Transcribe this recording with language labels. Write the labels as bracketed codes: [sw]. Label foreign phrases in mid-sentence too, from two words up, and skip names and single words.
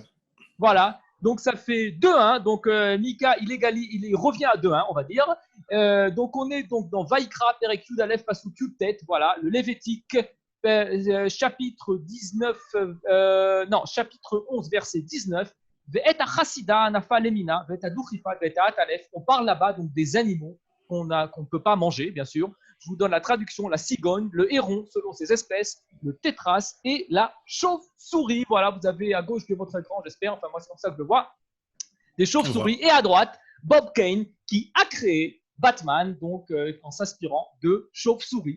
[fr] Voilà. Donc, ça fait 2-1. Donc, Mika, il revient à 2-1, on va dire. Donc, on est donc dans Vaïkra, [he] פרק יוד אלף, פסוק יוד טית. [fr] Voilà, le Lévitique, chapitre 19, chapitre 11, verset 19. [he] ואת החסידה האנפה למינה, ואת הדוכיפת, ואת העטלף. [fr] On parle là-bas donc des animaux qu'on ne peut pas manger, bien sûr. Je vous donne la traduction: la cigogne, le héron selon ses espèces, le tétras et la chauve-souris. Voilà, vous avez à gauche de votre écran, j'espère, enfin moi c'est comme ça que je le vois, des chauves-souris. Et à droite, Bob Kane qui a créé Batman, donc en s'inspirant de chauve-souris.